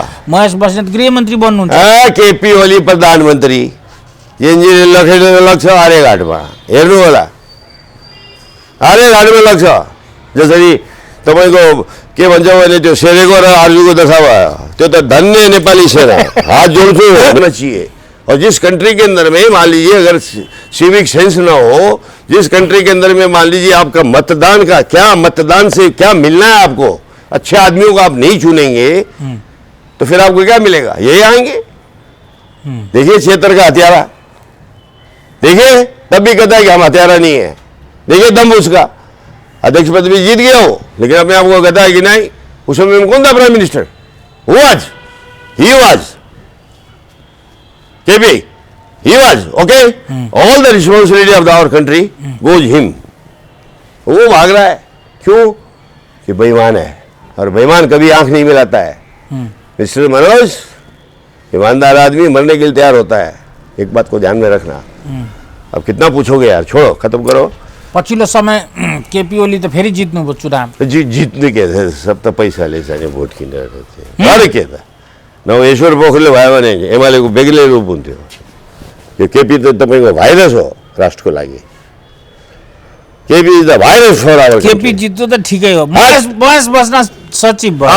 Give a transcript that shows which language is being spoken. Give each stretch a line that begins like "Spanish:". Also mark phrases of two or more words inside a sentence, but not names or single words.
Nepali: महेश बस्नेत गृहमन्त्री बन्नुहुन्छ। केपी ओली प्रधानमन्त्री एनजीले लखेटेर लग्छ आर्यघाटमा, हेर्नु होला आर्यघाटमा लग्छ। जसरी तपाईँको के भन्छ भने त्यो शेरेको र आर्जुको दशा भयो, त्यो त धन्य नेपाली सेना, हाथ जोड्छु
Hindi: होना चाहिए। और जिस कंट्री के अंदर में मान लीजिए अगर
English: civic sense
Hindi: ना हो, जिस कंट्री के अंदर में मान लीजिए आपका मतदान का क्या, मतदान से क्या मिलना है आपको, अच्छे आदमियों को आप नहीं चुनेंगे तो फिर आपको क्या मिलेगा? यही आएंगे। देखिए क्षेत्र का हत्यारा, देखिए तब भी कहता है कि हम हत्यारा नहीं है। देखिए दम उसका, अध्यक्ष पद भी जीत गया हो, लेकिन अपने आपको कहता है कि नहीं। उस समय में कौन था
English: prime minister? he was KP, he was okay. All the responsibility of our country goes him.
Hindi: वो भाग रहा है, क्यों? कि बेईमान है, और बेईमान कभी आंख नहीं मिलाता है। मिस्टर मनोज, ईमानदार आदमी मरने के लिए तैयार होता है। एक बात को ध्यान में रखना। अब कितना पूछोगे यार, छोड़ो, खत्म करो।
Nepali: पछिल्लो समय केपी ओली त फेरि जित्नुभयो चुनाव। जित्ने के थे सब त पैसाले चाहिने भोट किनेर थिए। अरे के त न ईश्वर पोखरेल भयो भने एमालेको बेग्लै रूप हुन्थ्यो। यो केपी त तपाईँको भाइरस हो राष्ट्रको लागि।
English: KP is the virus for our
Nepali: केपी जित्यो त ठिकै हो। महेश बस्नेत सचिव भयो।